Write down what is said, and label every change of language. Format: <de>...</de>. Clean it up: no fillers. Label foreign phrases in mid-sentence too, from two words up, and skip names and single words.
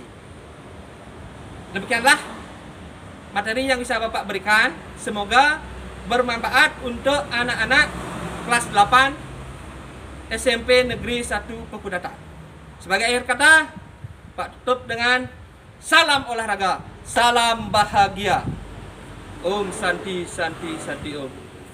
<id>Demikianlah materi yang bisa Bapak berikan. Semoga bermanfaat untuk anak-anak kelas 8 SMP Negeri 1 Pekudatan. Sebagai akhir kata, Pak tutup dengan salam olahraga, salam bahagia.</id> <sa>Om Santi Santi Santi Om.</sa>